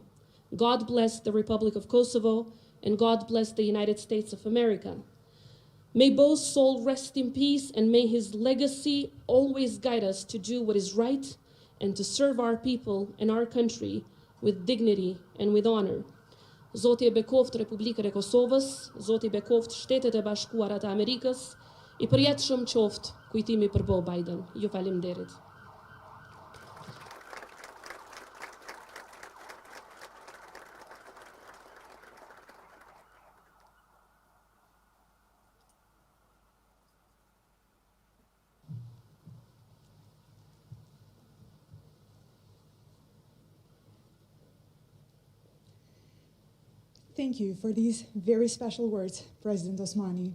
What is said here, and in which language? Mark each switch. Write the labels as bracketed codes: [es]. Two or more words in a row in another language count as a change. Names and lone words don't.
[en] God bless the Republic of Kosovo, and God bless the United States of America. May Beau's soul rest in peace, and may his legacy always guide us to do what is right and to serve our people and our country with dignity and with honor. [sq] Zoti e bekoft Republikën e Kosovës, Zoti e bekoft Shtetet e Bashkuara të Amerikës, I përjetshëm qoftë kujtimi për Beau Biden. Ju faleminderit. [en] Thank you for these very special words, President Osmani.